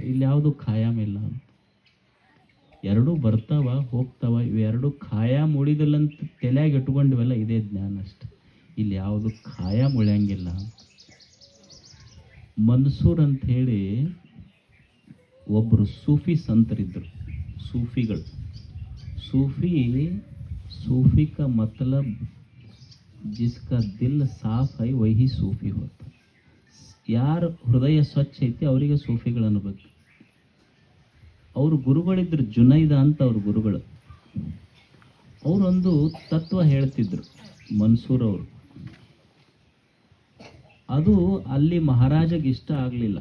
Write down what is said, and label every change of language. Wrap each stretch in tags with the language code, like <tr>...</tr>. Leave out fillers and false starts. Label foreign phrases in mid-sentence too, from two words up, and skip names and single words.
<kn>ಇಲ್ಲಿ ಯಾವುದು ಖಾಯಂ ಇಲ್ಲ ಅಂತ. ಎರಡೂ ಬರ್ತಾವ ಹೋಗ್ತಾವ. ಇವೆರಡು ಖಾಯಂ ಉಳಿದಿಲ್ಲಂತ ತಲೆಯಾಗಿ ಇಟ್ಕೊಂಡಿವೆಲ್ಲ, ಇದೇ ಜ್ಞಾನ ಅಷ್ಟೆ. ಇಲ್ಲಿ ಯಾವುದು ಖಾಯಂ ಉಳಿಯಂಗಿಲ್ಲ. ಮನ್ಸೂರ್ ಅಂತ ಹೇಳಿ ಒಬ್ಬರು ಸೂಫಿ ಸಂತರಿದ್ದರು. ಸೂಫಿಗಳು.</kn> <hi>सूफी का मतलब जिसका दिल साफ है वही सूफी होता.</hi> <kn>ಯಾರ ಹೃದಯ ಸ್ವಚ್ಛ ಐತಿ ಅವರಿಗೆ ಸೂಫಿಗಳು ಅನ್ಬೇಕು. ಅವರು ಗುರುಗಳಿದ್ರು, ಜುನೈದ ಅಂತ ಅವ್ರ ಗುರುಗಳು. ಅವರೊಂದು ತತ್ವ ಹೇಳ್ತಿದ್ರು ಮನ್ಸೂರ್ ಅವರು. ಅದು ಅಲ್ಲಿ ಮಹಾರಾಜಗೆ ಇಷ್ಟ ಆಗಲಿಲ್ಲ.</kn>